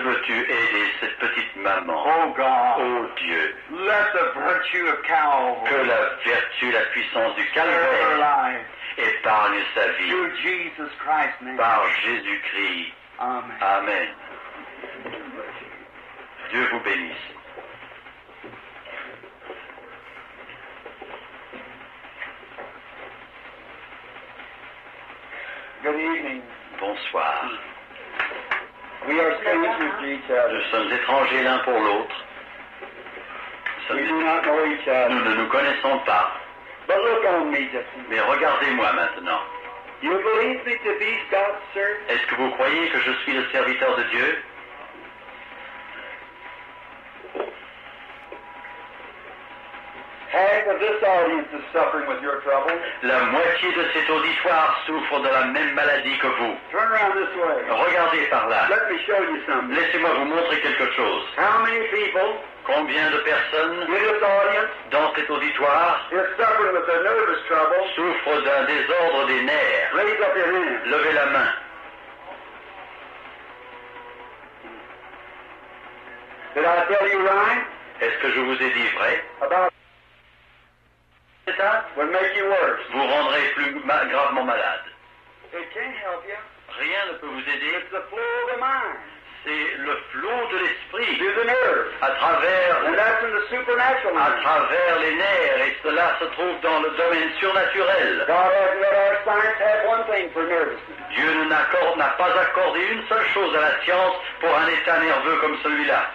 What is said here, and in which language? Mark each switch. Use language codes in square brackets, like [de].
[fr] veux-tu aider cette petite maman? [en] Oh God, [fr] Ô Dieu, [en] let the virtue of [fr] que [en] Calvary [fr] la vertu, la puissance du [en] spare her [fr] calvaire [en] life. [fr] épargne sa vie [en] Through Jesus Christ's name. [fr] par Jésus-Christ. [en] Amen. [fr] Amen. Dieu vous bénisse. [en] Good evening. [fr] Bonsoir. [en] We are strangers to each other. [fr] Nous sommes étrangers l'un pour l'autre. Nous [en] We do not know each other. [fr] Nous ne nous connaissons pas. [en] But look on me just a minute. [fr] Mais regardez-moi maintenant. [en] You believe me to be God's servant? [fr] Est-ce que vous croyez que je suis le serviteur de Dieu? [en] Half of this audience is suffering with your trouble. [fr] La moitié de cet auditoire souffre de la même maladie que vous. [en] Turn around this way. [fr] Regardez par là. [en] Let me show you something. [fr] Laissez-moi vous montrer quelque chose. [en] How many people [fr] Combien de personnes [en] in this audience [fr] dans cet auditoire [en] is suffering with a nervous trouble? [fr] souffrent d'un désordre des nerfs? [en] Raise up your hand. [fr] Levez la main. [en] Did I tell you right? [fr] Est-ce que je vous ai dit vrai? [en] About [fr] Ça [en] would make you worse. [fr] vous rendrez plus gravement malade. [en] It can't help you. [fr] Rien ne peut vous aider. [en] It's the flow of the mind [fr] C'est le flot de l'esprit [en] through the nerves. [fr] à travers [en] And that's in the supernatural [fr] à [en] mind. [fr] travers les nerfs, et cela se trouve dans le domaine surnaturel. [en] God hasn't let our science have one thing for nervousness. [fr] Dieu n'a pas accordé une seule chose à la science pour un état nerveux comme celui-là.